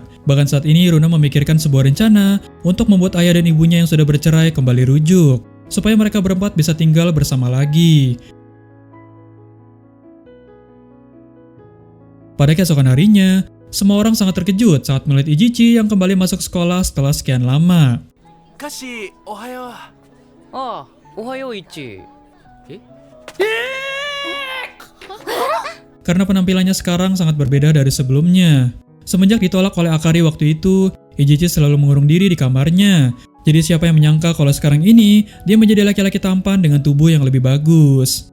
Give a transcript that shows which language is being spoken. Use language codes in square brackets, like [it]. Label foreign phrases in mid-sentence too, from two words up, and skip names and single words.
[id] Bahkan saat ini Runa memikirkan sebuah rencana untuk membuat ayah dan ibunya yang sudah bercerai kembali rujuk, supaya mereka berempat bisa tinggal bersama lagi. Pada keesokan harinya, semua orang sangat terkejut saat melihat Ijichi yang kembali masuk sekolah setelah sekian lama. [ja] カシ、おはよう. おはよう、イチ. [id] Karena penampilannya sekarang sangat berbeda dari sebelumnya. Semenjak ditolak oleh Akari waktu itu, Ijichi selalu mengurung diri di kamarnya. Jadi siapa yang menyangka kalau sekarang ini, dia menjadi laki-laki tampan dengan tubuh yang lebih bagus.